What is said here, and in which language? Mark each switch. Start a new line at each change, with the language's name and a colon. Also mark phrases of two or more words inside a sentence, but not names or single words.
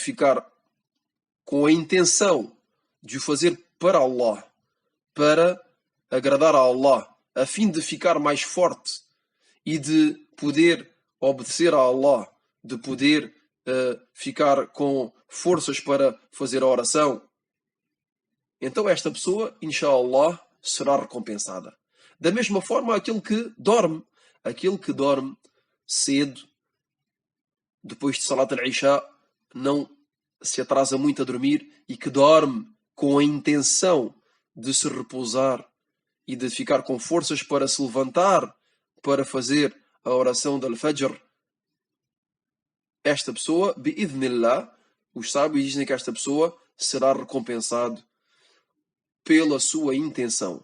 Portuguese: ficar com a intenção de o fazer para Allah, para agradar a Allah, a fim de ficar mais forte e de poder obedecer a Allah, de poder ficar com forças para fazer a oração, então esta pessoa, inshallah, será recompensada. Da mesma forma, aquele que dorme cedo, depois de
Arabic: صلاة العشاء,
Portuguese: não se atrasa muito a dormir e que dorme com a intenção de se repousar e de ficar com forças para se levantar para fazer a oração do Al-Fajr, esta pessoa, bi'idhnillah, os sábios dizem que esta pessoa será recompensado pela sua intenção.